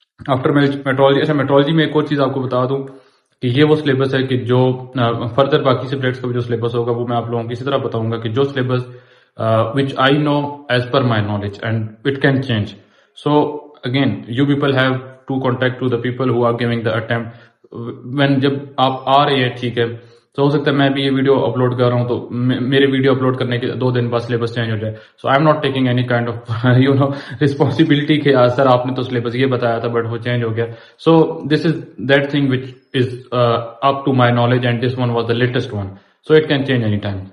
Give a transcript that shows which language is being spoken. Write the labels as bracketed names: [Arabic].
[Hindi] After metrology, अच्छा metrology में एक और चीज आपको बता दूं कि ये वो सिलेबस है कि जो फर्दर बाकी सब्जेक्ट्स का भी जो सिलेबस होगा वो मैं आप लोगों को इसी तरह बताऊंगा कि जो syllabus [English] which I know as per my knowledge, and it can change. So again, you people have to contact to the people who are giving the attempt. [Hindi] When जब आप आ रहे हैं, ठीक है, तो हो सकता है मैं भी ये वीडियो अपलोड कर रहा हूँ तो मेरे वीडियो अपलोड करने के 2 दिन बाद सिलेबस चेंज हो जाए. [English] so I am not taking any kind of responsibility [Hindi] के सर आपने तो सिलेबस ये बताया था बट वो चेंज हो गया. [English] So this is that thing which is up to my knowledge and this one was the latest one. So it can change any time.